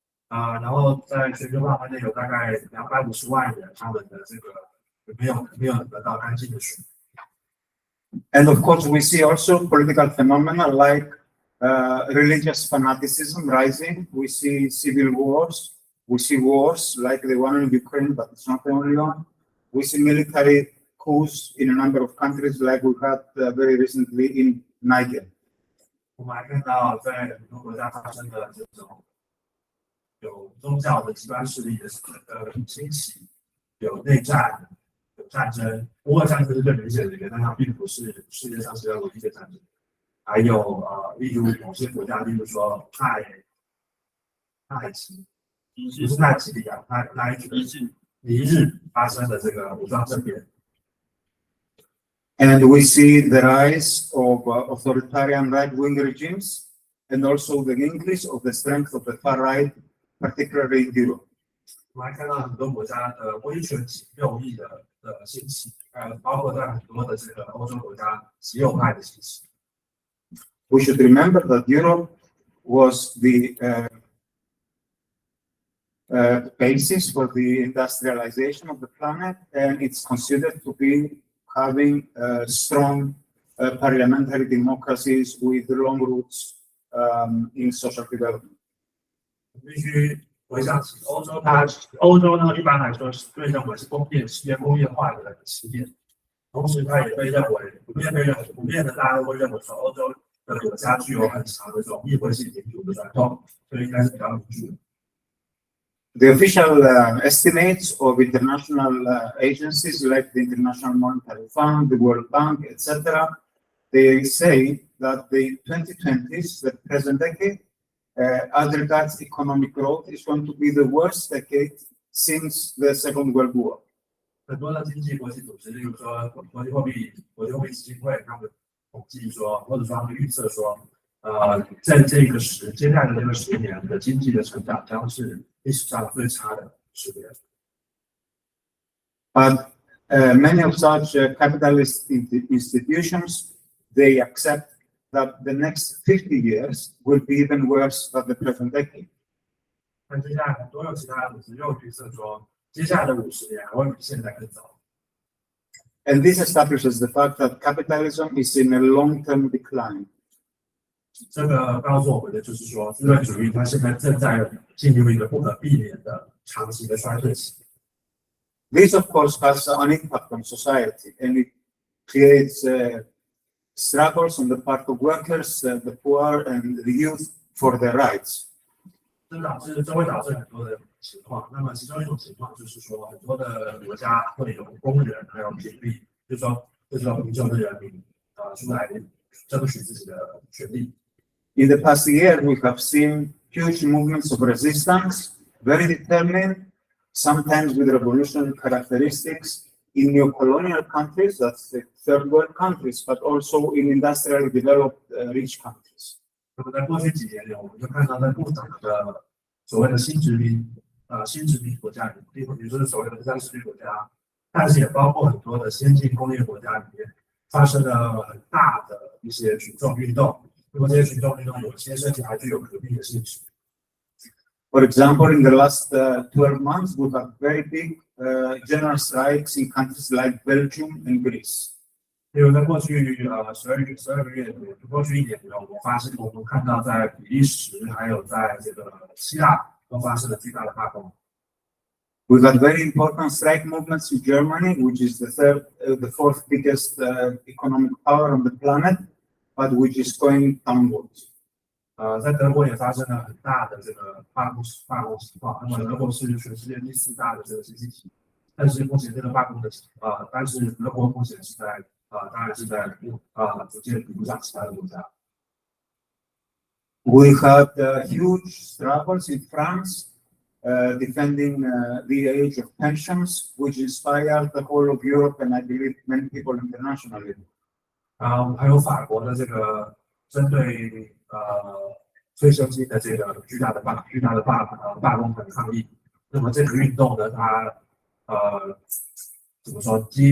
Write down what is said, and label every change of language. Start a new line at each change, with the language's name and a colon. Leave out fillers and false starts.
Chinese: 然后在全球范围内有大概250万人，他们的这个没有得到干净的水。
English: And of course, we see also political phenomena like religious fanaticism rising. We see civil wars. We see wars like the one in Ukraine, but it's not the only one. We see military coups in a number of countries, like we had very recently in Niger.
Chinese: 我们还看到在很多国家发生的这种有宗教的极端势力的兴起，有内战，有战争。不过战争是最明显的一个，但它并不是世界上最唯一的战争。还有例如某些国家，例如说太极，不是太极里啊，尼日发生的这个武装政变。
English: And we see the rise of authoritarian right-wing regimes and also the increase of the strength of the far right, particularly in Europe.
Chinese: 我们还看到很多国家的威权右翼的兴起，包括在很多的这个欧洲国家极右派的兴起。
English: We should remember that Europe was the basis for the industrialization of the planet, and it's considered to be having strong parliamentary democracies with long roots in social development.
Chinese: 必须回想起欧洲呢，一般来说是被认为是世界工业化的起点，同时它也被认为普遍的大家都会认为说欧洲的国家具有很强的这种议会性民主的传统，所以应该是比较民主的。
English: The official estimates of international agencies like the International Monetary Fund, the World Bank, etc., they say that the 2020s, the present decade, as regards economic growth, is going to be the worst decade since the Second World War.
Chinese: 很多的经济国际组织，例如说国际货币基金会，他们统计说，或者说他们预测说，在接下来的这个10年的经济的成长将是历史上最差的10年。
English: But many of such capitalist institutions, they accept that the next 50 years will be even worse than the present decade.
Chinese: 但接下来很多有其他的组织又预测说，接下来的50年还会比现在更糟。
English: And this establishes the fact that capitalism is in a long-term decline.
Chinese: 这个告诉我们的就是说，资本主义它现在正在进入一个不可避免的长期的衰退期。
English: This, of course, has an impact on society, and it creates struggles on the part of workers, the poor, and the youth for their rights.
Chinese: 这会导致很多的情况。那么其中一种情况就是说，很多的国家会有工人还有贫民，就是说这种贫穷的人民出来争取自己的权利。
English: In the past year, we have seen huge movements of resistance, very determined, sometimes with revolutionary characteristics in neo-colonial countries, that's the third world countries, but also in industrially developed rich countries.
Chinese: 那么在过去几年里，我们就看到在不同的所谓的新殖民新殖民国家里面，比如说所谓的第三世界国家，但是也包括很多的先进工业国家里面发生了很大的一些群众运动。那么这些群众运动有些甚至还具有革命的性质。
English: For example, in the last 12 months, we have very big general strikes in countries like Belgium and Greece.
Chinese: 例如在过去12个月里面，过去1年里面，我们看到在比利时还有在这个希腊都发生了巨大的罢工。
English: We got very important strike movements in Germany, which is the fourth biggest economic power on the planet, but which is going downwards.
Chinese: 在德国也发生了很大的这个罢工情况。那么德国是全世界第4大的这个经济体，但是目前这个罢工的但是德国目前是在当然是在逐渐比不上其他的国家。
English: We had huge struggles in France, defending the age of pensions, which inspired the whole of Europe and I believe many people internationally.
Chinese: 还有法国的这个针对退休金的这个巨大的罢工和抗议。那么这个运动呢，它怎么说？